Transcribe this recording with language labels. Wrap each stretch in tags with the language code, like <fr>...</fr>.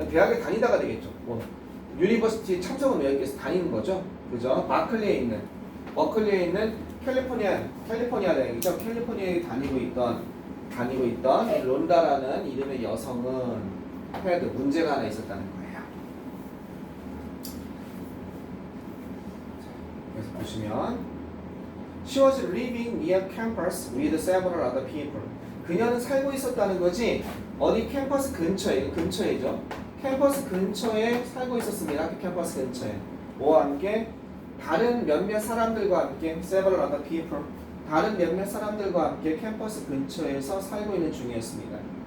<ko>대학에 다니다가 되겠죠. 뭐 유니버시티 참석은 여기에서 다니는 거죠. 그죠? 버클리에 있는 캘리포니아 대학이죠. 캘리포니아에 다니고 있던 론다라는 이름의 여성은 헤드 문제가 하나 있었다는 거예요. 그래서 보시면</ko> <en>She was living near campus with several other people.</en> <ko>그녀는 살고 있었다는 거지. 어디 캠퍼스 근처에, 이거 근처이죠. 캠퍼스 근처에 살고 있었습니다. 학교 캠퍼스 근처에. 뭐와 함께? 다른 몇몇 사람들과 함께</ko> <en>several other people.</en> <ko>다른 몇몇 사람들과 함께 캠퍼스 근처에서 살고 있는 중이었습니다.</ko>